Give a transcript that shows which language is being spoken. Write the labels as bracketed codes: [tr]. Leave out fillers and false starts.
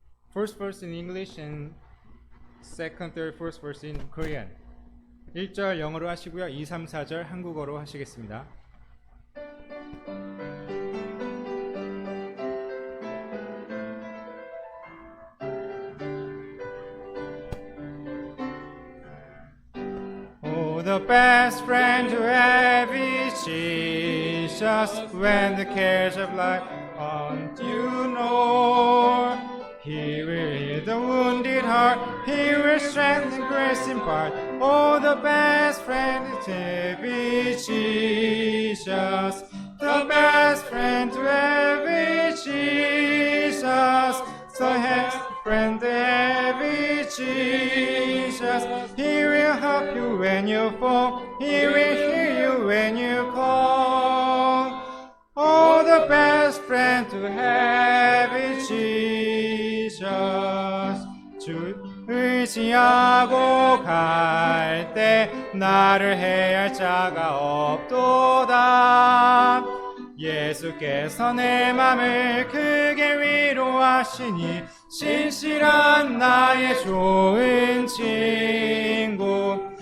[en] First verse in English and second, third, first verse in Korean. [ko] 1절 영어로 하시고요. 2, 3, 4절 한국어로 하시겠습니다. [en] Oh, the best friend to have is Jesus. When the cares of life on you know, He will heal the wounded heart, He will strengthen grace impart. Oh, the best friend to have is Jesus. The best friend to have is Jesus. The best friend to have is Jesus. He will help you when you fall, He will hear you when you call. Oh, the best friend to have is Jesus. [ko] 주 의지하고 갈 때 나를 해할 자가 없도다. 예수께서 내 맘을 크게 위로하시니 신실한 나의 좋은 친구.